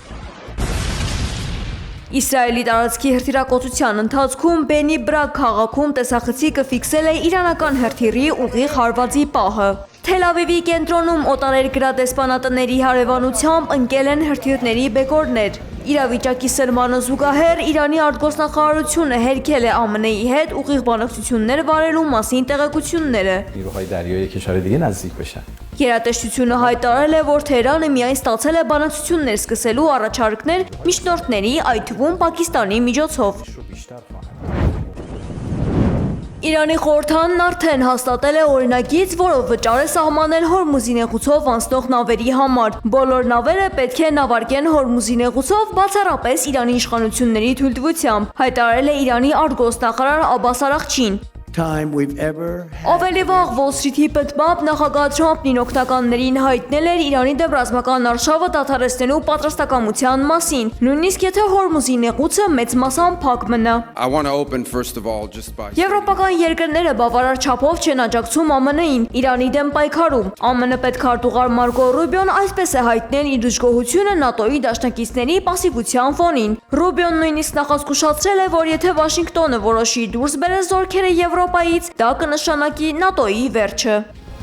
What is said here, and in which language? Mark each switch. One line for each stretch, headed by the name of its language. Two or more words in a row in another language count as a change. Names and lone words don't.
Armenian: Իսրայելի տարածքի հրթիռակոծության ընթացքում Բենի Բրագ քաղաքում տեսախցիկը ֆիքսել է իրանական հրթիռի ուղիղ հարվածի պահը։ Թել Ավիվի կենտրոնում օտարերկրյա դեսպանատների հարևանությամբ ընկել են հրթիռների բեկորներ։ Իրավիճակի սրմանը զուգահեռ Իրանի արտգործնախարարությունը հերքել է ԱՄՆ-ի հետ ուղիղ բանակցություններ վարելու մասին տեղեկությունները։
Persian: نیروهای دریایی کشور دیگه نزدیک بشن.
Armenian: Գերատեսչությունը հայտարարել է, որ Թեհրանը միայն ստացել է բանակցություններ սկսելու առաջարկներ միջնորդների, այդ թվում Պակիստանի միջոցով։ Իրանի խորհրդանն արդեն հաստատել է օրինագիծ, որով վճար է սահմանել Հորմուզի նեղուցով անցնող նավերի համար։ Բոլոր նավերը պետք է նավարկեն Հորմուզի նեղուցով բացառապես Իրանի իշխանությունների թույլտվությամբ, հայտարարել է Իրանի արտգործնախարար Աբբաս Արաղչին։
English: time we've ever had.
Armenian: Ավելի վաղ Wall Street-ի պատմամբ նախագահ Թրամփն օգնականներին հայտնել էր Իրանի դեմ ռազմական արշավը դադարեցնելու պատրաստակամության մասին, նույնիսկ եթե Հորմուզի նեղուցը մեծ մասամբ փակ մնա։
English: I want to open first of all just by
Armenian: Եվրոպական երկրները բավարար չափով չեն աջակցում ԱՄՆ-ին Իրանի դեմ պայքարում։ ԱՄՆ պետքարտուղար Մարկո Ռուբիոն այսպես է հայտնել իր դժգոհությունը ՆԱՏՕ-ի դաշնակիցների պասիվության ֆոնին։ Ռուբիոն նույնիսկ նախազգուշացրել է, որ եթե Վաշինգտոնը որոշի դուրս բերել զորքերը Եվրոպայից, դա կնշանակի ՆԱՏՕ-ի վերջը։